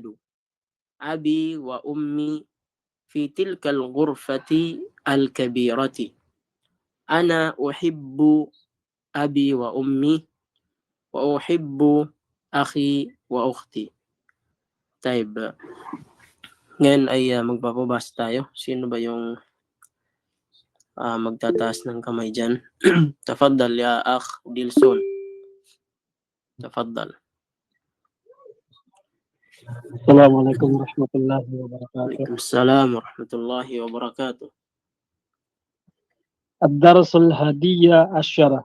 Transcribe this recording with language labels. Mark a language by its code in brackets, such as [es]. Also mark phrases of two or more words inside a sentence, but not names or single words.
[ar] أبي وأمي في تلك الغرفة الكبيرة. أنا أحب أبي وأمي وأحب أخي وأختي. طيب, [tl] ngayon ay magpapabasa tayo. Sino ba yung magtataas ng kamay dyan? [ar] تفضل يا أخ Dilson. تفضل. السلام عليكم ورحمة الله وبركاته. وعليكم السلام ورحمة الله وبركاته. الدرس الهادية عشرة.